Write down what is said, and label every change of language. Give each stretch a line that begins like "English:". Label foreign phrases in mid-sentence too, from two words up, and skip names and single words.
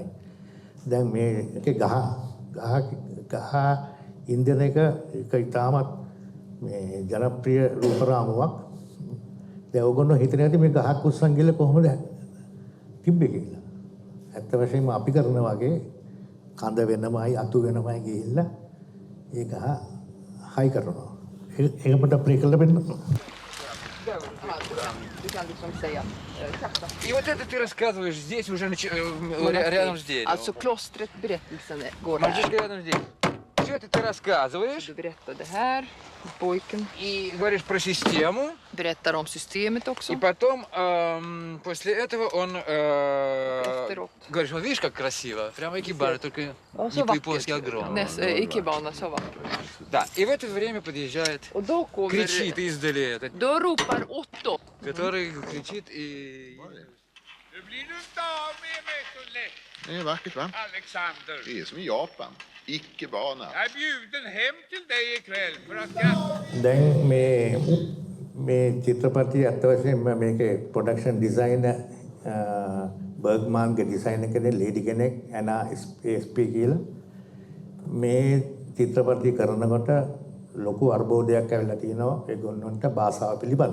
Sinhala: දැන් මේකේ ගහ ඉන්දියන එක ඉතාමත් මේ ජනප්‍රිය රූප රාමුවක්. දැන් ඔයගොල්ලෝ හිතන්නේ නැති මේ ගහක් උස්සන් ගිහලා කොහොමද තිබ්බේ කියලා. ඇත්ත වශයෙන්ම අපි කරන වගේ කඳ වෙනමයි අතු වෙනමයි ගිහිල්ලා ඒ ගහ හයි කරනවා. ඒකට ප්ලේ කරලා වෙන්න.
Swedish: Du kan liksom säga fakta.
Russian: И вот это ты рассказываешь здесь уже рядом с деревом.
Swedish: Alltså klostret, berättelsen går här.
Russian: Мальчишка рядом с деревом. Все это ты рассказываешь.
Swedish: Du berättar det här, pojken.
Russian: И говоришь про систему.
Swedish: Berättar om systemet också.
Russian: И потом, после этого он
Swedish: Efteråt.
Russian: говоришь, вот видишь, как красиво. Прямо экибары, только
Swedish: Så
Russian: не
Swedish: vackert.
Russian: по-японски огромные.
Swedish: Ikebana, så vackert.
Russian: Да, и в это время подъезжает,
Swedish: Och då kommer...
Russian: кричит издали этот,
Swedish: Då ropar Otto.
Russian: который кричит и...
Swedish: Nu blir du inte av med mig så lätt, Det är vackert va? Alexander. Det är som i Japan. Icke-bana. Jag är bjuden hem till dig ikväll för att jag...
Sinhala: දැන් මේ චිත්‍රපටිය අත් වශයෙන්ම මේකේ
English: production designer
Sinhala: බර්ග්මාන්ගේ ඩිසයින් එකනේ ලේඩි කෙනෙක් ඇනා SP කියලා. මේ චිත්‍රපටිය කරනකොට ලොකු අර්බෝධයක් ඇවිල්ලා තියෙනවා ඒගොල්ලන්ට භාෂාව පිළිබඳ.